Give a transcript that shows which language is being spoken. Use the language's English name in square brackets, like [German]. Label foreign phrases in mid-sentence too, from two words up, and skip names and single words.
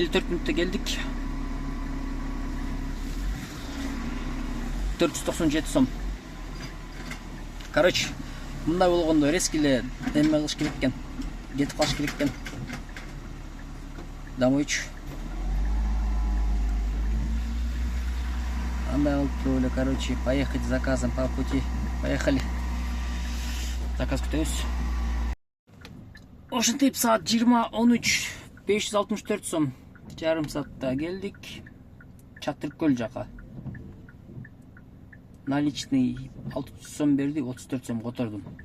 [Kyrgyz] 54 мүнөттө келдик. 497 сом. Короче, мындай болгондо резко эле эме кылыш керек экен. Кетип калыш керек экен. Домойчу. Андай болуп эле, [Russian] короче, поехать с заказом по пути. Поехали. [Kyrgyz] Заказ күтөбүз. Ошентип саат 20:13, 564 сом. Жарым саатта келдик. Чатыркөл жака. Наличный 600 сом берди, 34 сом котордум.